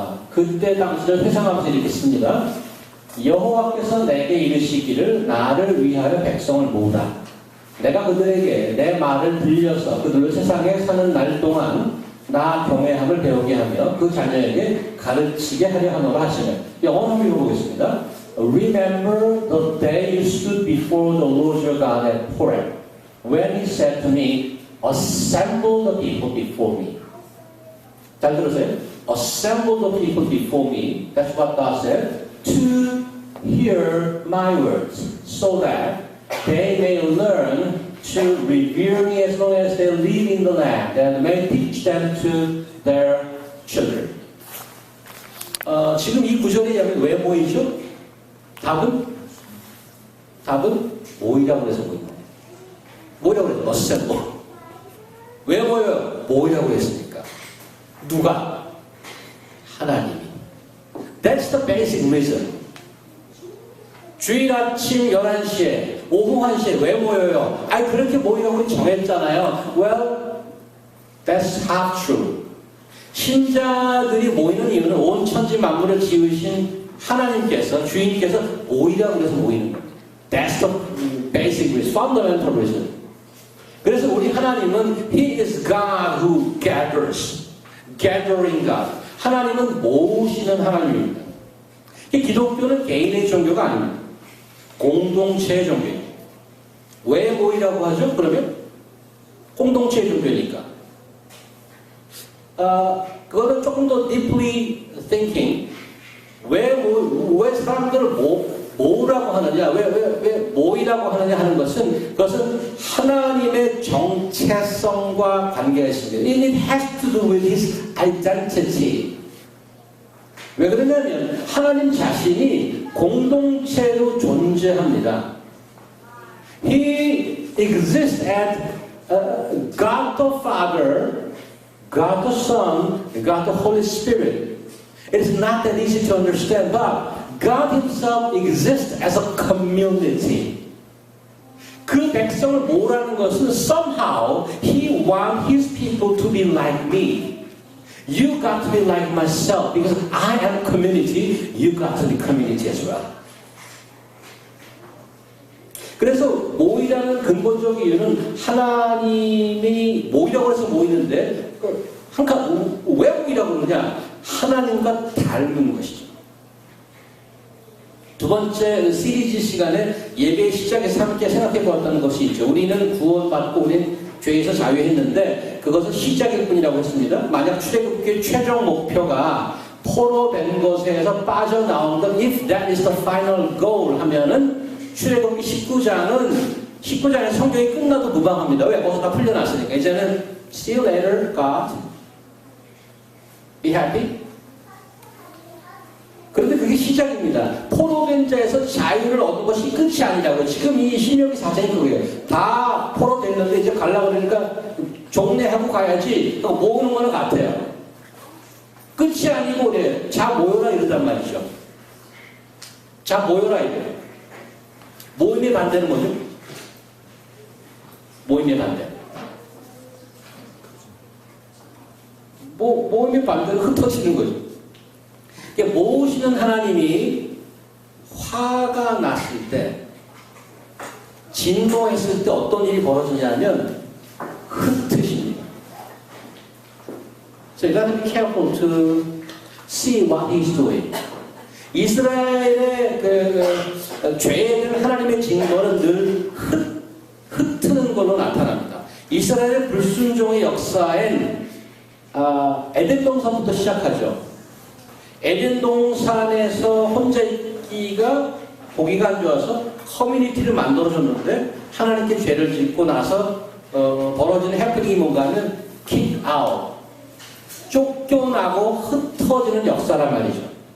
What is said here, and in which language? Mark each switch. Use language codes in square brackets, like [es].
[ko] 그때 당시를 회상하면서 이렇게 씁니다. 여호와께서 내게 이르시기를 나를 위하여 백성을 모으라. 내가 그들에게 내 말을 들려서 그들을 세상에 사는 날 동안 나 경외함을 배우게 하며 그 자녀에게 가르치게 하려 하노라 하시네. 영어로 한번 읽어보겠습니다. [en] Remember the day you stood before the Lord your God at Horeb, when he said to me, Assemble the people before me. [ko] 잘 들으세요. [en] Assemble the people before me. That's what God said. To hear my words, so that they may learn to revere me as long as they live in the land, and may teach them to their children. [ko] 지금 이 구절에 의하면 왜 모이죠? 답은 모이라고 해서 모인 거예요. 뭐라고 그래요? assemble. 왜 모여요? 모이라고 했습니까? 누가? 하나님이. [en] That's the basic reason. [ko] 주일 아침 11시에, 오후 1시에 왜 모여요? 아니, 그렇게 모이라고 정했잖아요. [en] Well, that's half true. [ko] 신자들이 모이는 이유는 온 천지 만물을 지으신 하나님께서, 주인께서 모이라고 그래서 모이는 겁니다. [en] That's the basic reason, fundamental reason. [ko] 그래서 우리 하나님은 [en] He is God who gathers. Gathering God. [ko] 하나님은 모으시는 하나님입니다. 기독교는 개인의 종교가 아닙니다. 공동체의 종교입니다. 왜 모이라고 하죠? 그러면 공동체의 종교니까. 그거는 조금 더 [en] deeply thinking. [ko] 왜 사람들을 모으라고 하느냐, 왜 모이라고 하느냐 하는 그것은 하나님의 정체성과 관계가 있습니다. [en] It has to do with His identity. [ko] 왜 그러냐면 하나님 자신이 공동체로 존재합니다. [en] He exists as God the Father, God the Son, God the Holy Spirit. It is not that easy to understand, but God Himself exists as a community. [ko] 그 백성을 모으라는 것은 [en] somehow He wants His people to be like me. You got to be like myself because I am community. You got to be community as well. [ko] 그래서 모이라는 근본적 이유는 하나님이 모이라고 해서 모이는데 왜 모이라고 그러냐? 하나님과 닮은 것이죠. 두 번째 시리즈 시간에 예배 시작에서 함께 생각해 보았다는 것이 있죠. 우리는 구원받고 우리는 죄에서 자유했는데 그것은 시작일 뿐이라고 했습니다. 만약 출애굽기의 최종 목표가 포로된 것에서 빠져나온 것, [en] if that is the final goal [ko] 하면은 출애굽기 19장의 성경이 끝나도 무방합니다. 왜? 거기서 다 풀려났으니까. 이제는 [en] see you later, God. Be happy. [ko] 그런데 그게 시작입니다. 포로된 자에서 자유를 얻은 것이 끝이 아니라고. 지금 이 신명기 4장이 그거예요. 다 포로됐는데 이제 가려고 그러니까 종례하고 가야지. 모으는 거는 같아요. 끝이 아니고 그래. 자 모여라 이러단 말이죠. 자 모여라 이래요. 모임의 반대는 뭐죠? 모임의 반대. 모임의 반대는 흩어지는 거죠. 모으시는 하나님이 화가 났을 때, 진노했을 때 어떤 일이 벌어지냐면 흩으십니다. [en] So you got to be careful to see what He's doing. [ko] 이스라엘의 죄에 대한 하나님의 진노는 늘 흩트는 걸로 나타납니다. 이스라엘의 불순종의 역사엔 에덴 동산부터 시작하죠. 에덴 동산에서 혼자 있기가 보기가 안 좋아서 커뮤니티를 만들어줬는데 하나님께 죄를 짓고 나서 벌어지는 해프닝이 뭔가는 [en] kick out, [ko] 쫓겨나고 흩어지는 역사란 말이죠.